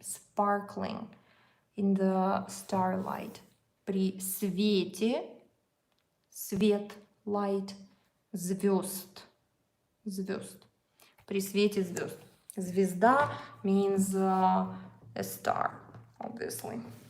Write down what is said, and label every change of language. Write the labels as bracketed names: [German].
[English] Sparkling in the starlight. [Russian] При свете. Свет, light, звезд. При свете звезд. [English] Звезда means a star, obviously.